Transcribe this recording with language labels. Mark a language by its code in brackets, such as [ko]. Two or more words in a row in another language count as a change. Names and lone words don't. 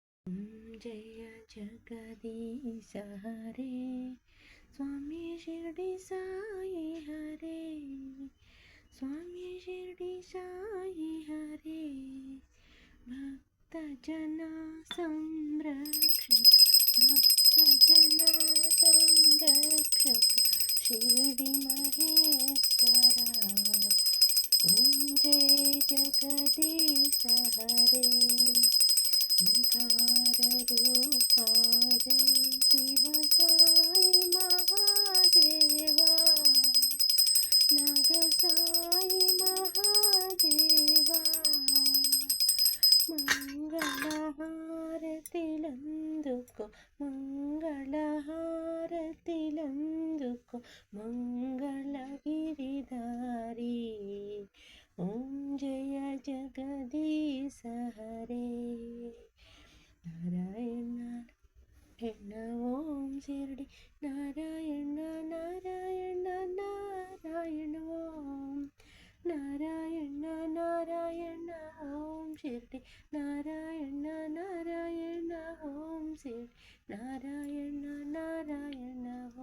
[hi] जय जगदीश हरे स्वामी शिरडी साई हरे स्वामी शिरडी साई हरे भक्त जना संरक्षक भक्त जना संरक्षक शिरडी महेश्वरा ओम जय जगदीश हरे ओंकार रूपा जय शिव साई महादेवा नाग साई महादेवा [te] మంగళహారతిలందుకో మంగళహారతిలందుకో మంగళగిరిధారి ఓం జయ జగదీశ హరే నారాయణ నారాయణ ఓం శిరడి నారాయణ నారాయణ నారాయణ ఓం నారాయణ నారాయణ ఓం శిరడి నారాయణ నారాయణ ఓం శిరడి నారాయణ నారాయణ